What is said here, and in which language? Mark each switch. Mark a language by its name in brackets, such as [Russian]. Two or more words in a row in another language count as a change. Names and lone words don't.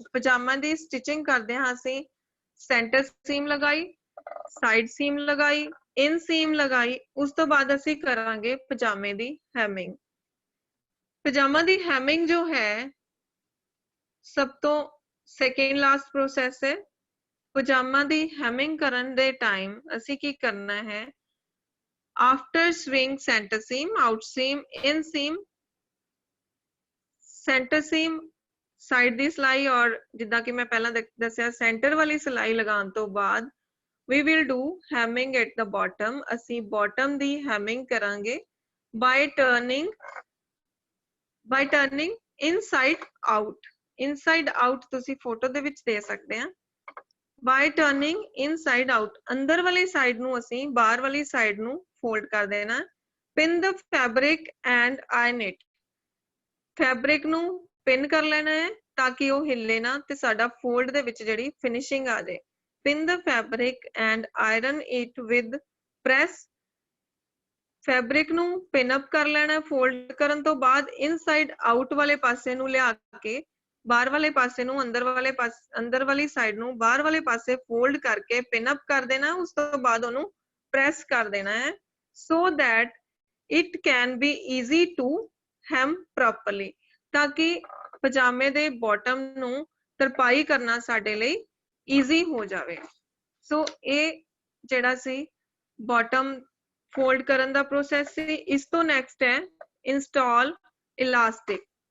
[Punjabi] ਪਜਾਮਾ ਦੀ ਸਟਿਚਿੰਗ ਕਰਦੇ ਹਾਂ ਅਸੀਂ [English] center seam [Punjabi] ਲਗਾਈ, [English] side seam [Punjabi] ਲਗਾਈ, [English] in seam [Punjabi] ਲਗਾਈ, ਉਸ ਤੋਂ ਬਾਅਦ ਅਸੀਂ ਕਰਾਂਗੇ ਪਜਾਮੇ ਦੀ ਹੈਮਿੰਗ। ਪਜਾਮਾ ਦੀ ਹੈਮਿੰਗ ਜੋ ਹੈ ਸਭ ਤੋਂ [English] second last process [Punjabi] ਹੈ। ਪਜਾਮਾ ਦੀ ਹੈਮਿੰਗ ਕਰਨ ਦੇ ਟਾਈਮ ਅਸੀਂ ਕੀ ਕਰਨਾ ਹੈ, [English] after swing center seam, out seam, in seam, center seam, side [Punjabi] ਦੀ ਸਿਲਾਈ ਔਰ ਜਿੱਦਾਂ ਕਿ ਮੈਂ ਪਹਿਲਾਂ ਦੱਸਿਆ ਸੈਂਟਰ ਵਾਲੀ ਸਿਲਾਈ ਲਗਾਉਣ ਤੋਂ ਬਾਅਦ [English] we will do hemming at the bottom. [Punjabi] ਅਸੀਂ bottom ਦੀ hemming ਕਰਾਂਗੇ [English] by turning inside out. inside out [Punjabi] ਤੁਸੀਂ ਫੋਟੋ ਦੇ ਵਿੱਚ ਦੇ ਸਕਦੇ ਆ। [English] by turning inside out, [Punjabi] ਅੰਦਰ ਵਾਲੀ ਸਾਈਡ ਨੂੰ ਅਸੀਂ ਬਾਹਰ ਵਾਲੀ ਸਾਈਡ ਨੂੰ fold ਕਰ ਦੇਣਾ। [English] pin the fabric and iron it, [Punjabi] ਫੈਬਰਿਕ ਨੂੰ ਪਿਨ ਕਰ ਲੈਣਾ ਹੈ ਤਾਂ ਕਿ ਉਹ ਹਿੱਲੇ ਨਾ ਤੇ ਸਾਡਾ ਫੋਲਡ ਦੇ ਵਿੱਚ ਜਿਹੜੀ ਫਿਨਿਸ਼ਿੰਗ ਆ ਜਾਏ। [English] pin the fabric and iron it with press, [Punjabi] ਫੈਬਰਿਕ ਨੂੰ [English] pin up [Punjabi] ਕਰ ਲੈਣਾ ਫੋਲਡ ਕਰਨ ਤੋਂ ਬਾਅਦ [English] inside out [Punjabi] ਵਾਲੇ ਪਾਸੇ ਨੂੰ ਲਿਆ ਕੇ ਬਾਹਰ ਵਾਲੇ ਪਾਸੇ ਨੂੰ ਅੰਦਰ ਵਾਲੀ ਸਾਈਡ ਨੂੰ ਬਾਹਰ ਵਾਲੇ ਪਾਸੇ ਫੋਲਡ ਕਰਕੇ [English] pin up [Punjabi] ਕਰ ਦੇਣਾ। ਉਸ ਤੋਂ ਬਾਅਦ ਉਹਨੂੰ ਪ੍ਰੈਸ ਕਰ ਦੇਣਾ ਹੈ [English] so that it can be easy to hem properly, [Punjabi] ਤਾਂ ਕਿ ਪਜਾਮੇ ਦੇ ਬਾਟਮ ਨੂੰ ਤਰਪਾਈ ਕਰਨਾ ਸਾਡੇ ਲਈ ਈਜ਼ੀ ਹੋ ਜਾਵੇ। ਸੋ ਇਹ ਜਿਹੜਾ ਸੀ [English] bottom fold [Punjabi] ਕਰਨ ਦਾ ਪ੍ਰੋਸੈਸ ਸੀ। ਇਸ ਤੋਂ ਨੈਕਸਟ ਹੈ [English] install elastic.